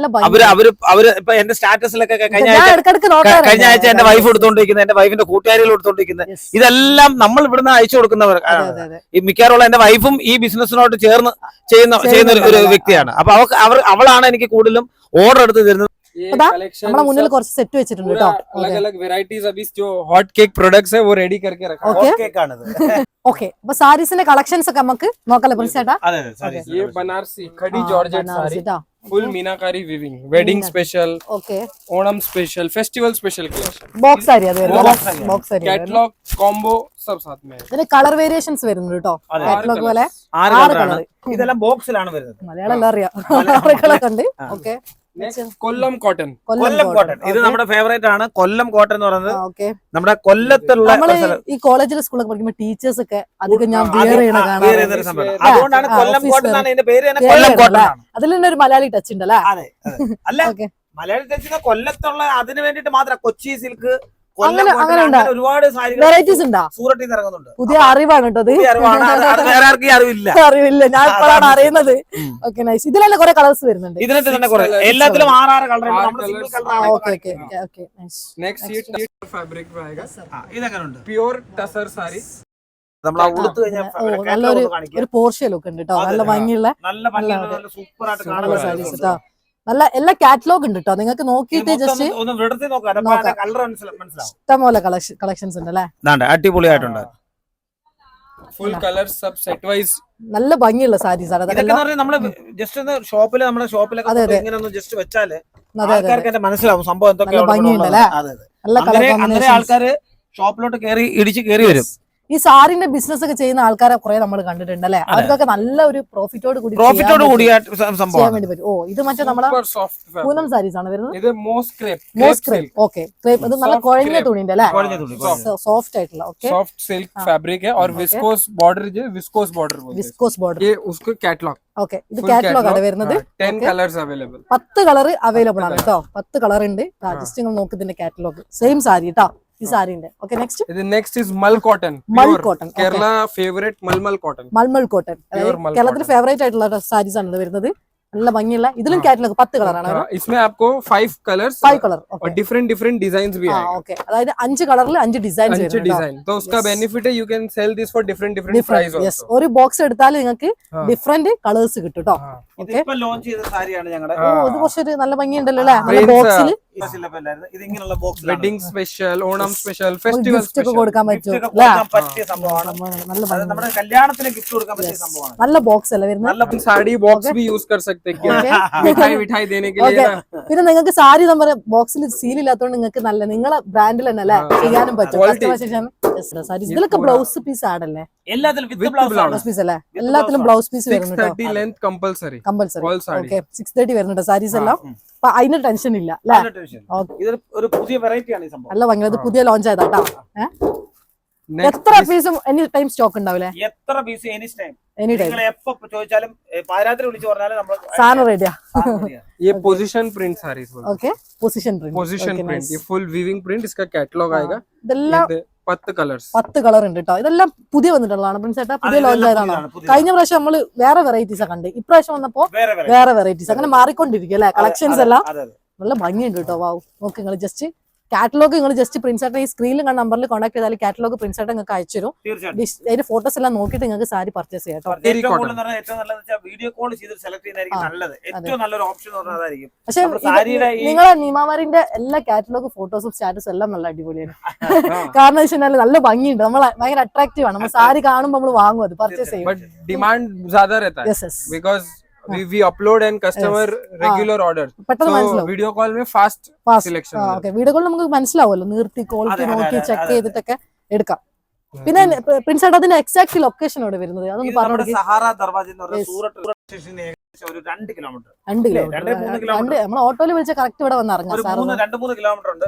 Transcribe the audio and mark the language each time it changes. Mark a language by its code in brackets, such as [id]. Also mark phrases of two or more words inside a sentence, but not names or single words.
[ml] അവര് ഇപ്പൊ എന്റെ സ്റ്റാറ്റസിലൊക്കെ കഴിഞ്ഞ ഭംഗി ആഴ്ച എന്റെ വൈഫ് എടുത്തോണ്ടിരിക്കുന്നത്, എന്റെ വൈഫിന്റെ കൂട്ടുകാരികൾ എടുത്തോണ്ടിരിക്കുന്നത്, ഇതെല്ലാം നമ്മൾ ഇവിടുന്ന് അയച്ചു കൊടുക്കുന്നവർ. ഈ മിക്കവാറുള്ള എന്റെ വൈഫും ഈ ബിസിനസ്സിനോട് ചേർന്ന് ചെയ്യുന്ന ഒരു വ്യക്തിയാണ്. അപ്പൊ അവളാണ് എനിക്ക് കൂടുതലും ഓർഡർ എടുത്ത് തരുന്നത്. [hi] ये पता? collection [ml] നമ്മളെ മുന്നിൽ [hi] सब [ml] കുറച്ച് സെറ്റ് വെച്ചിട്ടുണ്ട് [hi] पूरा [ml] കേട്ടോ. [hi] अलग अलग वेराइटीज अभी जो [en] hot cake products [hi] है वो रेडी करके रखा है. [ml] Okay. കേക്കാണിത്. ഓക്കെ, അപ്പൊ സാരീസിന്റെ കളക്ഷൻസ് ഒക്കെ നമുക്ക് നോക്കാലോ പ്രിൻസേട്ടാ. അതെ അതെ [hi] ये बनारसी खड़ी जॉर्जेट साड़ी, फुल मीनाकारी वीविंग, [en] wedding special, [ml] ഓക്കെ, [en] Onam special, festival special collection, [ml] ബോക്സ് സാരി അത് വരുന്നത്. [en] Box saree. [ml] ബോക്സ് സാരി [en] catalogue combo [hi] सब साथ में है. [ml] ഇതിന് [en] colour variations [ml] വരുന്നുണ്ട് കേട്ടോ. അതെ. കാറ്റലോഗ് പോലെ 6 ആറ് കളറാണ്. colour. ഇതെല്ലാം ബോക്സിലാണ് വരുന്നത്. മലയാളം എല്ലാം അറിയാം. ആറുകളൊക്കെ ഉണ്ട്. ഓക്കെ, [en] next Kollam cotton, [ml] കൊല്ലം കോട്ടൺ. ഇത് നമ്മുടെ ഫേവറേറ്റ് ആണ്. കൊല്ലം കോട്ടൺ എന്ന് പറയുന്നത് ഓക്കെ. നമ്മുടെ കൊല്ലത്തുള്ള നമ്മള് ഒരു സ്ഥലം. ഈ കോളേജിലെ സ്കൂളൊക്കെ പഠിക്കുമ്പോൾ ടീച്ചേഴ്സ് ഒക്കെ അധികം ഞാൻ അത് വിയർ ചെയ്യണ wear കാണാം. ചെയ്യുന്നൊരു സംഭവം. ആ, അതുകൊണ്ടാണ് ആ, കൊല്ലം office കോട്ടൺ wear. ആണ് ഇതിന്റെ പേര് തന്നെ. Wear കൊല്ലം ചെയ്യണം കോട്ടൺ അല്ലേ? ആണ്. അതിൽ തന്നെ ഒരു മലയാളി ടച്ച് ഉണ്ട് അല്ലേ? അതെ അല്ല ഓക്കെ, മലയാളി ടച്ചിന് കൊല്ലത്തുള്ള അതിന് വേണ്ടിട്ട് മാത്രം കൊച്ചി സിൽക്ക് അങ്ങനെ ഉണ്ട്. ഒരുപാട് സാരികൾ വെറൈറ്റീസ് ഉണ്ടാ. സൂറത്തിൽ നിന്ന് ഇറങ്ങുന്നുണ്ട്. പുതിയ അറിവാണ് കേട്ടോ ഇത്. പുതിയ അറിവാണ്. അത് വേറെ ആർക്കും ഈ അറിവില്ല. അറിവില്ല, ഞാൻ ഇപ്പോഴാണ് അറിയുന്നത്. [en] okay, nice. [ml] ഇതിലെന്നെ കുറെ കളേഴ്സ് വരുന്നുണ്ട്. ഇതിനകത്ത് തന്നെ കുറെ എല്ലാത്തിലും 6 കളർ. ആറ് നമ്മുടെ സിംഗിൾ colours. കളർ [en] okay okay okay, nice. [hi] नेक्स्ट ये टसर फैब्रिक में आएगा, [ml] ഇതെങ്ങനെ ഉണ്ട്? [hi] प्योर टसर साड़ी, [ml] നമ്മൾ ആ ഉടുത്ത് കഴിഞ്ഞാൽ നല്ലൊരു ഒരു പോർഷ്യ ലുക്ക് ഉണ്ട് കേട്ടോ. നല്ല ഭംഗിയുള്ള നല്ല ഭംഗിയുള്ള നല്ല സൂപ്പർ ആയിട്ട് നല്ല കാണാൻ സാരീസ് കേട്ടോ. നല്ല എല്ലാ കാറ്റലോഗ് ഉണ്ട് കേട്ടോ. നിങ്ങൾക്ക് നോക്കിയിട്ട് ജസ്റ്റ് ഒന്ന് വിടർത്തി നോക്കാം. നോക്കാം. കളർ മനസ്സിലാവും. ഇഷ്ടംപോലെ കളക്ഷൻസ് ഉണ്ട് അല്ലേ? അടിപൊളിയായിട്ടുണ്ട്. [en] full colours [hi] सब [en] set wise. [ml] നല്ല ഭംഗിയുള്ള സാരീസ് ആണ് ഇതൊക്കെ അതെല്ലാം. പറഞ്ഞാൽ നമ്മള് ജസ്റ്റ് ഒന്ന് ഷോപ്പില് നമ്മുടെ ഷോപ്പിലൊക്കെ അതെ, അതെ. ഇങ്ങനെ ഒന്ന് ജസ്റ്റ് വെച്ചാല് അതെ അതെ, ആൾക്കാർക്ക് എന്നെ മനസ്സിലാവും സംഭവം നല്ല എന്തൊക്കെയാണ് ഭംഗിയുണ്ട് ഉള്ളത്. അല്ലേ? അതെ അതെ. നല്ല കളർ അങ്ങനെ കോമ്പിനേഷൻ. ആൾക്കാര് ഷോപ്പിലോട്ട് ഇടിച്ച് കയറി വരും. ഈ സാരിന്റെ ബിസിനസ് ഒക്കെ ചെയ്യുന്ന ആൾക്കാരെ കുറെ നമ്മൾ കണ്ടിട്ടുണ്ട് അല്ലെ? അവർക്കൊക്കെ നല്ല ഒരു പ്രോഫിറ്റോട് കൂടി പ്രോഫിറ്റോട് കൂടിയ ചെയ്യാൻ സംഭവം. വേണ്ടി പറ്റും. ഓ, ഇത് മറ്റേ നമ്മളെ [en] super soft [ml] പൂനം [hi] फैब्रिक, [ml] സാരീസ് ആണ് വരുന്നത്. [en] ഇത് moss crepe, most crepe. okay, crepe. [ml] ഇത് നല്ല Soft കുഴഞ്ഞ crepe. തുണിന്റെ അല്ലെ? കുഴഞ്ഞ തുണി, കുഴഞ്ഞ. സോഫ്റ്റ് ആയിട്ടുള്ള. ഓക്കെ, [en] soft silk fabric [hi] है और Okay. [en] viscose border [hi] जो [en] viscose border [hi] बोलते हैं. [en] viscose border. [hi] ये उसको कैटलॉग, [ml] ഓക്കെ, ഇത് full കാറ്റലോഗ് ആണ് catalog, വരുന്നത്. [hi] 10 [ml] Okay. [en] colours available. [ml] 10 [en] colour available [ml] ആണ് കേട്ടോ. 10 കളർ ഉണ്ട്. ജസ്റ്റ് നിങ്ങൾ നോക്ക് ഇതിന്റെ കാറ്റലോഗ്. സെയിം സാരി കേട്ടോ ഈ സാരിന്റെ. [en] okay, next ഇത് next is मल कॉटन, मल pure cotton, okay. Kerala favourite mulmul cotton. [ml] മൽമൽ കോട്ടൺ. mul കേരളത്തിൽ cotton. ഫേവറേറ്റ് ആയിട്ടുള്ള സാരീസ് ആണ് ഇത് വരുന്നത്. നല്ല ഭംഗിയുള്ള. ഇതിലും കാറ്റലോഗ് 10 കളറാണ്. [hi] हाँ, इसमें आपको 5 कलर्स [ml] 5 കളർ. [hi] और [en] different design [hi] भी आएगा. [ml] ഓക്കെ, അതായത് 5 കളറിൽ 5 ഡിസൈൻസ് [hi] अच्छे डिजाइन, तो उसका Yes. [en] बेनिफिट है you can sell this for different price യെസ്. आल्सो. [ml] ഒരു ബോക്സ് എടുത്താൽ നിങ്ങൾക്ക് [hi] हाँ. [en] different colours [ml] കിട്ടും കേട്ടോ. ഓക്കെ, ഇതിപ്പോ ലോഞ്ച് ചെയ്ത സാരിയാണ് ഞങ്ങളുടെ. ഓ, ഇത് കുറച്ചൊരു നല്ല ഭംഗിയുണ്ടല്ലോ അല്ലേ? നല്ല Prints, ബോക്സിൽ ഇത് ഇങ്ങനെയുള്ള ബോക്സ് [en] wedding special, Onam special, festival [ml] ഗിഫ്റ്റ് ഒക്കെ [en] स्पेशल. [ml] കൊടുക്കാൻ പറ്റും അല്ലേ? കൊടുക്കാൻ പറ്റിയ സംഭവമാണ്. നല്ല അത് ഭംഗി. നമ്മുടെ കല്യാണത്തിന് ഗിഫ്റ്റ് കൊടുക്കാൻ പറ്റിയ സംഭവമാണ്. നല്ല ബോക്സ് അല്ലേ വരുന്നത്? നല്ല [hi] साड़ी बॉक्स भी यूज कर सकते हैं क्या? मिठाई देने के लिए ना. [ml] പിന്നെ നിങ്ങൾക്ക് സാരി നമ്മുടെ ബോക്സിൽ സീൽ ഇല്ലാത്തതുകൊണ്ട് നിങ്ങൾക്ക് നല്ല നിങ്ങളെ ബ്രാൻഡിൽ തന്നെ അല്ലേ ചെയ്യാനും പറ്റും. Quality. സാരീസ് ഇതിലൊക്കെ [en] blouse piece [ml] ആണല്ലേ? എല്ലാത്തിലും With [en] with blouse [ml] blouse. [en] blouse piece [ml] അല്ലേ? എല്ലാത്തിലും [en] blouse piece [ml] വരുന്നുണ്ടോ? [en] 630 length compulsory. [ml] കമ്പൽസറി. [en] All sarees. [ml] ഓക്കെ, 630 വരുന്നുണ്ട് സാരീസ് എല്ലാം. അപ്പൊ അതിന് ടെൻഷൻ ഇല്ല അല്ലേ? Okay. ഇതൊരു ഒരു പുതിയ വെറൈറ്റി ആണ് ഈ സംഭവം. നല്ല ഭംഗി. അത് പുതിയ ലോഞ്ച് ആയതാ കേട്ടോ. Next എത്ര is- പീസും [en] any time stock [ml] ഉണ്ടാവില്ലേ? എത്ര [en] piece any time any time [ml] നിങ്ങൾ എപ്പോ ചോദിച്ചാലും പാരാത്രി വിളിച്ചു പറഞ്ഞാലും നമ്മൾ സാധനം റെഡിയാ. [hi] ये [en] position print sarees [hi] बोलते हैं. [en] okay, position print. position print, [hi] ये [en] full weaving print, [hi] इसका कैटलॉग आएगा. [ml] ഇതെല്ലാം [hi] ये 10 कलर्स. [ml] 10 കളർ ഉണ്ട് കേട്ടോ. ഇതെല്ലാം പുതിയ വന്നിട്ടുള്ളതാണ് പ്രിൻസ് ചേട്ടാ. പുതിയ ലോഞ്ച് ആയതാണോ? കഴിഞ്ഞ പ്രാവശ്യം നമ്മള് വേറെ വെറൈറ്റീസ് കണ്ട്, ഇപ്രാവശ്യം വന്നപ്പോ വേറെ വെറൈറ്റീസ് അങ്ങനെ മാറിക്കൊണ്ടിരിക്കും അല്ലെ? കളക്ഷൻസ് എല്ലാം നല്ല ഭംഗിയുണ്ട് കേട്ടോ. വാവ്, നോക്ക് നിങ്ങൾ ജസ്റ്റ് കാറ്റലോഗ് നിങ്ങൾ ജസ്റ്റ് പ്രിൻസേട്ടൻ ഈ സ്ക്രീനിൽ കണ്ട നമ്പറിൽ കോൺടാക്ട് ചെയ്താൽ കാറ്റലോഗ് പ്രിൻസേട്ടൻ നിങ്ങൾക്ക് അയച്ചു തരും. അതിന്റെ ഫോട്ടോസ് എല്ലാം നോക്കിയിട്ട് നിങ്ങൾക്ക് സാരി പർച്ചേസ് ചെയ്യാം കേട്ടോ. [en] video call [ml] ചെയ്ത് സെലക്ട് ചെയ്യുന്നതായിരിക്കും നല്ലത്. ഏറ്റവും നല്ലൊരു ഓപ്ഷൻ അതായിരിക്കും. പക്ഷെ നിങ്ങളെ നിമാമാരിന്റെ എല്ലാ കാറ്റലോഗ് ഫോട്ടോസും സ്റ്റാറ്റസും എല്ലാം നല്ല അടിപൊളിയാണ്. കാരണം വെച്ചാൽ നല്ല ഭംഗിയുണ്ട്, നമ്മളെ ഭയങ്കര അട്രാക്റ്റീവ് ആണ്. നമ്മൾ സാരി കാണുമ്പോൾ നമ്മൾ വാങ്ങും, അത് പർച്ചേസ് ചെയ്യും. [en] ഡിമാൻഡ് [hi] ज़्यादा रहता है [en] because we upload and customer regular orders, so video call में fast selection. [ml] ഓക്കെ, [en] video call [ml] നമുക്ക് മനസ്സിലാവുമല്ലോ, നിർത്തി ക്വാളിറ്റി നോക്കി ചെക്ക് ചെയ്തിട്ടൊക്കെ എടുക്കാം. പിന്നെ പ്രിൻസേട്ട അതിന്റെ [en] exact location [ml] എവിടെ വരുന്നത് അതൊന്ന് പറഞ്ഞു. സഹാറ ദർവാജ എന്ന് പറഞ്ഞ സൂറത്ത് സ്റ്റേഷനിൽ ഒരു 2 കിലോമീറ്റർ നമ്മൾ ഓട്ടോയിൽ വിളിച്ച കറക്റ്റ് ഇവിടെ വന്ന് അറിഞ്ഞു. 2-3 കിലോമീറ്റർ ഉണ്ട്.